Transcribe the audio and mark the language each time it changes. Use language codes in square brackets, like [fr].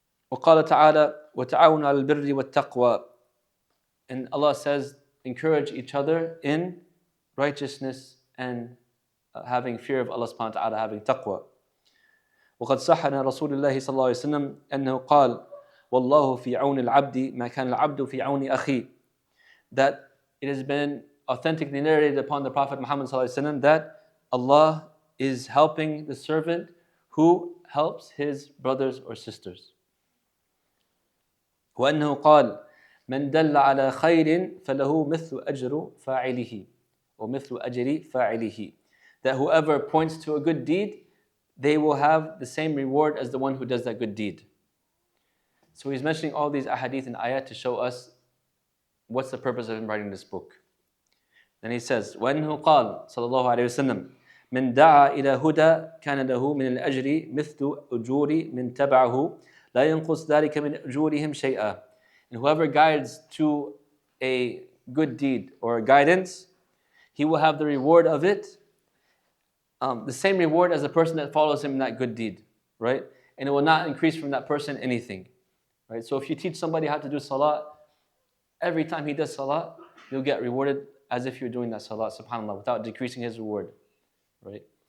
[ar] وقال تعالى وتعاونوا على البر والتقوى. [en] And Allah says, encourage each other in righteousness and having fear of Allah subhanahu wa ta'ala, having taqwa. [ar] وقد صح عن رسول الله صلى الله عليه وسلم أنه قال والله في عون العبد ما كان العبد في عون أخيه. [en] That it has been authentically narrated upon the Prophet Muhammad [ar] صلى الله عليه وسلم [en] that Allah is helping the servant who helps his brothers or sisters. [ar] وأنه قال من دل على خير فله مثل أجر فاعله ومثل أجر فاعله. [en] That whoever points to a good deed, they will have the same reward as the one who does that good deed. So he's mentioning all these ahadith and ayat to show us what's the purpose of him writing this book. Then he says, [ar] وَأَنْهُ قال صلى الله عليه وسلم من دعا إلى هدى كان له من الأجر مثل أجور من تبعه لا ينقص ذلك من أجورهم شيئا. [en] And whoever guides to a good deed or a guidance, he will have the reward of it, the same reward as the person that follows him in that good deed, right? And it will not increase from that person anything, right? So if you teach somebody how to do salah, every time he does salah, you'll get rewarded as if you're doing that salah, subhanAllah, without decreasing his reward, right?